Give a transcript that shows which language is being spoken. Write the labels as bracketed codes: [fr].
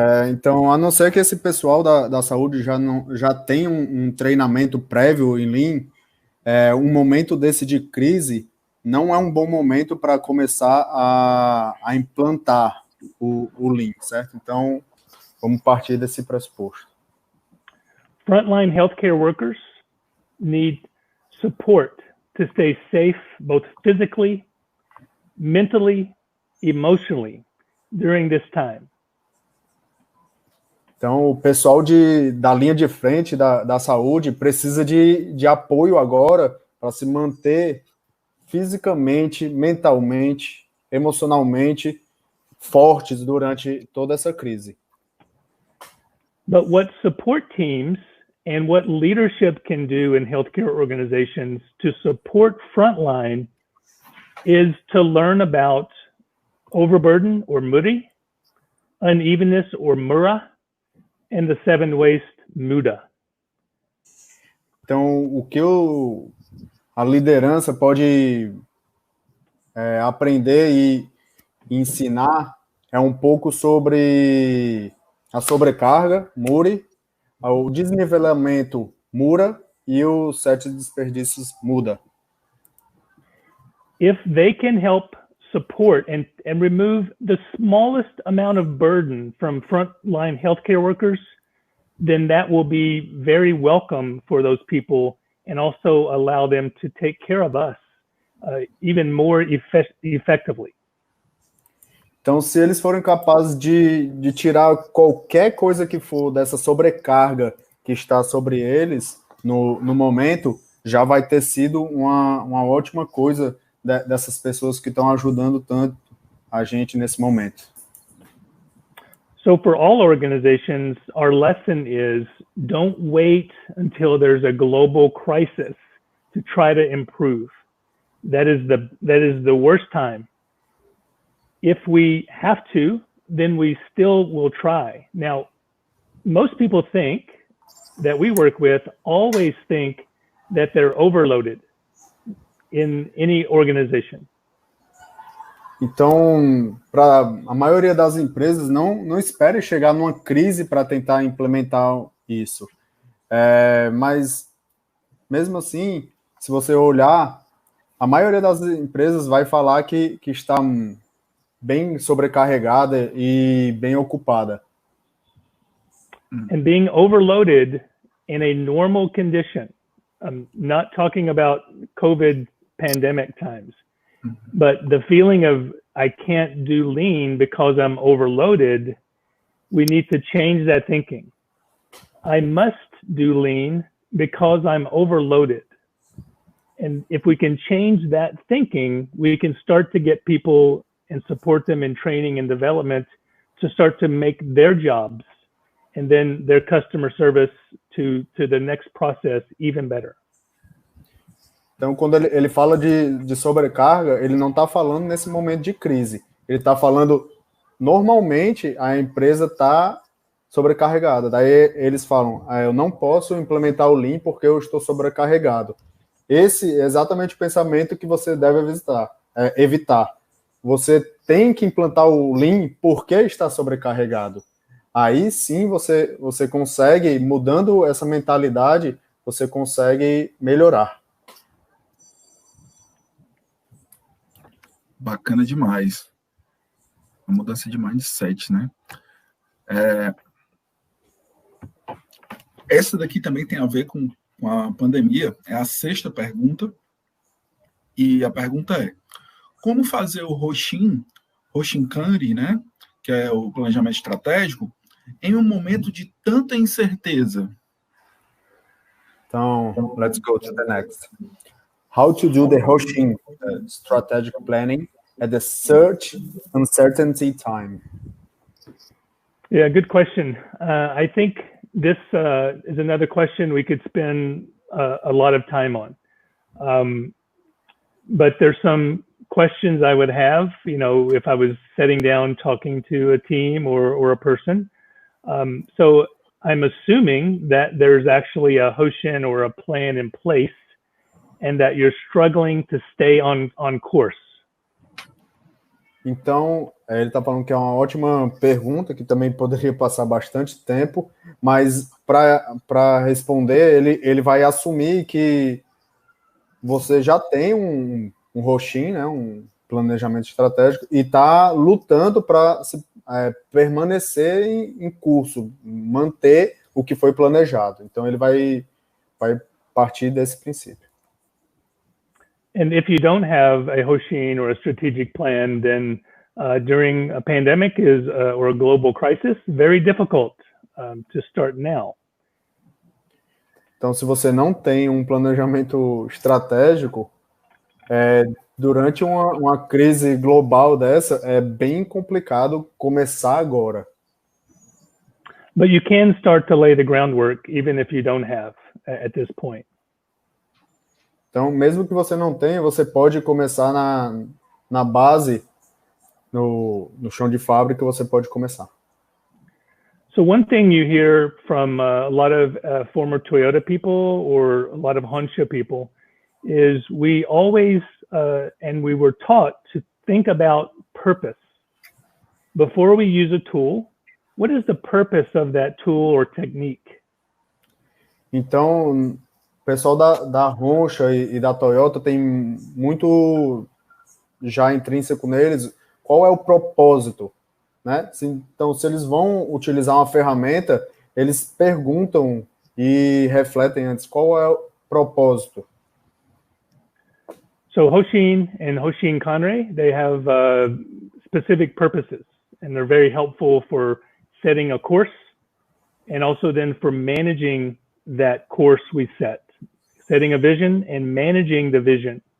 [pt] Então, a não ser que esse pessoal da saúde já tenha um treinamento prévio em Lean, um momento desse de crise não é um bom momento para começar a implantar o Lean, certo? Então, vamos partir desse pressuposto. [en] Frontline healthcare workers need support to stay safe, both physically, mentally, emotionally during this time. [pt] Então, o pessoal da linha de frente da saúde precisa de apoio agora para se manter fisicamente, mentalmente, emocionalmente fortes durante toda essa crise. [en] But what support teams and what leadership can do in healthcare organizations to support frontline is to learn about overburden or muri, unevenness or mura, and the seven waste muda. [pt] Então, o que a liderança pode aprender e ensinar é um pouco sobre a sobrecarga, muri, o desnivelamento, mura, e os 7 desperdícios, muda. [en] If they can help support and remove the smallest amount of burden from frontline healthcare workers, then that will be very welcome for those people and also allow them to take care of us even more effectively. [pt] Então, se eles forem capazes de tirar qualquer coisa que for dessa sobrecarga que está sobre eles no momento, já vai ter sido uma ótima coisa dessas pessoas que estão ajudando tanto a gente nesse momento. [en] So for all organizations, our lesson is don't wait until there's a global crisis to try to improve. That is the worst time. If we have to, then we still will try. Now, most people think that we work with always think that they're overloaded in any organization. [pt] Então, para a maioria das empresas, não espere chegar numa crise para tentar implementar isso. Mas, mesmo assim, se você olhar, a maioria das empresas vai falar que está bem sobrecarregada e bem ocupada. [en] And being overloaded in a normal condition, I'm not talking about COVID pandemic times, but the feeling of I can't do lean because I'm overloaded, we need to change that thinking. I must do lean because I'm overloaded. And if we can change that thinking, we can start to get people and support them in training and development to start to make their jobs and then their customer service to the next process even better. [pt] Então, quando ele fala de sobrecarga, ele não está falando nesse momento de crise. Ele está falando, normalmente, a empresa está sobrecarregada. Daí eles falam, eu não posso implementar o Lean porque eu estou sobrecarregado. Esse é exatamente o pensamento que você deve evitar. Você tem que implantar o Lean porque está sobrecarregado. Aí sim você consegue, mudando essa mentalidade, você consegue melhorar. Bacana demais. A mudança de mindset, né? Essa daqui também tem a ver com a pandemia. É a sexta pergunta. E a pergunta é: como fazer o Hoshinkari, né? Que é o planejamento estratégico, em um momento de tanta incerteza? Então, [en] let's go to the next. How to do the Hoshin strategic planning at the search uncertainty time? Yeah, good question. I think this is another question we could spend a lot of time on. But there's some questions I would have, if I was sitting down talking to a team or a person. So I'm assuming that there's actually a Hoshin or a plan in place and that you're struggling to stay on course. [pt] Então, ele está falando que é uma ótima pergunta, que também poderia passar bastante tempo, mas para responder, ele vai assumir que você já tem um Hoshin, né, um planejamento estratégico, e está lutando para permanecer em curso, manter o que foi planejado. Então, ele vai partir desse princípio. [en] And if you don't have a Hoshin or a strategic plan, then during a pandemic or a global crisis, very difficult to start now. [pt] Então, se você não tem um planejamento estratégico, durante uma crise global dessa, é bem complicado começar agora. [en] But you can start to lay the groundwork, even if you don't have at this point. [pt] Então, mesmo que você não tenha, você pode começar na base, no chão de fábrica, você pode começar. [en] So one thing you hear from a lot of former Toyota people or a lot of Honsha people is we always, and we were taught to think about purpose. Before we use a tool, what is the purpose of that tool or technique? [pt] Então, o pessoal da Honsha e da Toyota tem muito já intrínseco neles qual é o propósito, né? Então, se eles vão utilizar uma ferramenta, eles perguntam e refletem antes qual é propósito? [en] So Hoshin and Hoshin Kanri, they have specific purposes, and they're very helpful for setting a course and also then for managing that course we set. Setting a vision and managing the vision.